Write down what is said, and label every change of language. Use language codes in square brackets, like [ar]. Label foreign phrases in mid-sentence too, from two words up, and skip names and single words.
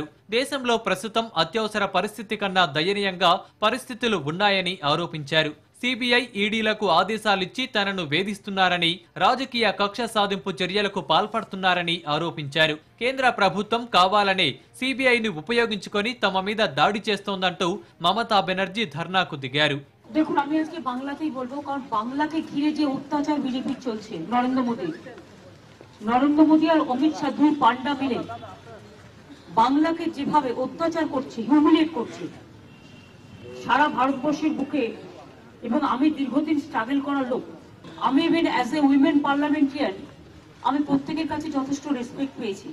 [te] దేశంలో ప్రస్తుతం అత్యవసర పరిస్థితి కన్నా దయనీయంగా పరిస్థితులు ఉన్నాయని ఆరోపించారు. సిబిఐ, ఈడీలకు ఆదేశాలిచ్చి తనను వేధిస్తున్నారని, రాజకీయ కక్ష సాధింపు చర్యలకు పాల్పడుతున్నారని ఆరోపించారు. కేంద్ర ప్రభుత్వం కావాలనే సిబిఐని ఉపయోగించుకొని తమ మీద దాడి చేస్తోందంటూ మమతా బెనర్జీ ధర్నాకు దిగారు. [bn] দেখুন, আমি আজকে বাংলাতেই বলবো, কারণ বাংলাকে ঘিরে যে অত্যাচার বিজেপির চলছে, নরেন্দ্র মোদী আর অমিত শাহ দুই পান্ডা মিলে বাংলাকে যেভাবে অত্যাচার করছে, হিউমিলিয়েট করছে সারা ভারতবর্ষের বুকে, এবং আমি দীর্ঘদিন স্ট্রাগল করা লোক, আমি [en] even as a women parliamentarian [bn] আমি প্রত্যেকের কাছে যথেষ্ট রেসপেক্ট পেয়েছি।